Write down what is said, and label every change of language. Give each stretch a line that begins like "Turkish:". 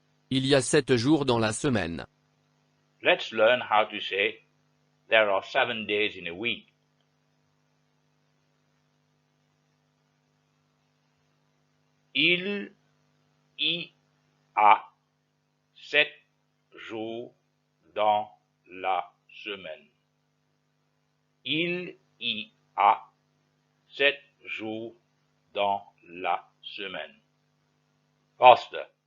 French: Il y a 7 jours dans la semaine.
English: Let's learn how to say there are 7 days in a week.
French: Il y a 7 jours dans la semaine. Il y a 7 jours dans la semaine.
English: Faster.